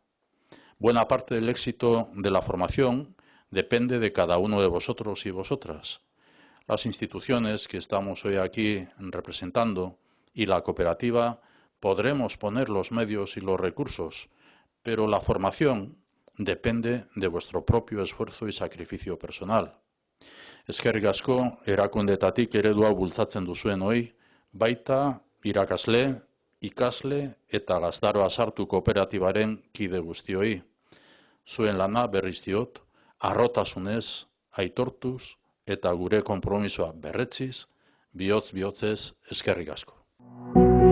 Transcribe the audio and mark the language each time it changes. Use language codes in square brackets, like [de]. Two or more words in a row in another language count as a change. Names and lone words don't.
[es] Buena parte del éxito de la formación depende de cada uno de vosotros y vosotras. Las instituciones que estamos hoy aquí representando y la cooperativa podremos poner los medios y los recursos, pero la formación depende de vuestro propio esfuerzo y sacrificio personal. [eu] Eskerrik asko erakundetatik eredua bultzatzen duzuen hoi, baita irakasle, ikasle eta Gaztaroa Sartu kooperatibaren kide guztioi. Zuen lana berriz diot, harrotasunez, aitortuz eta gure konpromisoa berretziz, bihotz-bihotzez eskerrik asko.